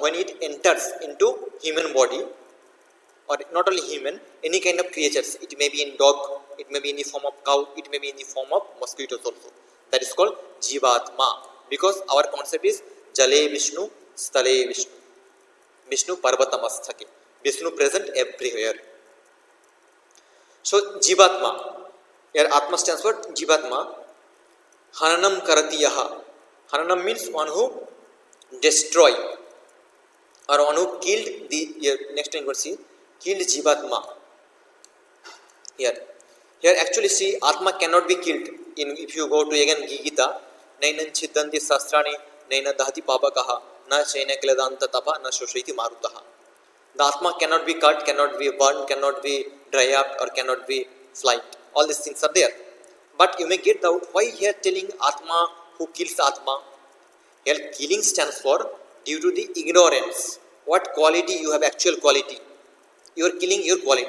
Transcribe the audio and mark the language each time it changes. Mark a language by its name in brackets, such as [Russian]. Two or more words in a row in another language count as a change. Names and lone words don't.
[English] When it enters into human body, or not only human, any kind of creatures, it may be in dog, it may be in the form of cow, it may be in the form of mosquitoes also. That is called Jivatma. Because our concept is [Sanskrit] Jale Vishnu, Stale Vishnu. Vishnu Parvatamasthake. [English] Vishnu present everywhere. So Jivatma. Here Atma stands for Jivatma. [Sanskrit] Hananam Karatiyaha. [English] Hananam means one who destroy, or one who killed the, here next time you will see, killed Jivatma. Here actually see, Atma cannot be killed. If you go to again Gita, [Sanskrit] Nainan Chiddanti Sastrani, Naina Dahati Papakaha, Na Chaina Kiladanta Tapa, Na Shoshriti Marutaha. [English] The Atma cannot be cut, cannot be burned, cannot be dry up, or cannot be flight. All these things are there. But you may get doubt, why here telling Atma, who kills Atma? Here killing stands for due to the ignorance. what quality you have, actual quality. You are killing your quality.